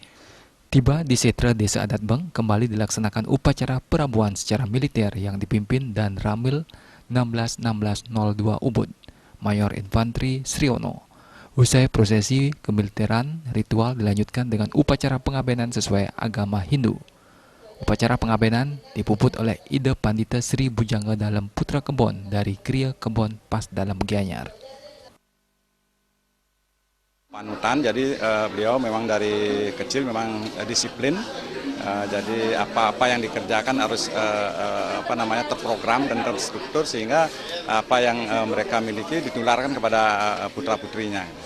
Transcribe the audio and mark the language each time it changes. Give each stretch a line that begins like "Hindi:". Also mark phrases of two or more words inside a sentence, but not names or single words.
Indonesian: Tiba di Setre Desa Adat Beng, kembali dilaksanakan upacara perabuan secara militer yang dipimpin dan Ramil 16-1602 Ubud, Mayor Infantri Sriono. Usai prosesi kemiliteran, ritual dilanjutkan dengan upacara pengabenan sesuai agama Hindu. Upacara pengabenan dipuput oleh Ide Pandita Sri Bujangga Dalem Putra Kebon dari Kriya Kebon Pas Dalam Gianyar. Panutan, jadi beliau memang dari kecil memang disiplin, jadi apa-apa yang dikerjakan harus terprogram dan terstruktur sehingga apa yang mereka miliki ditularkan kepada putra-putrinya.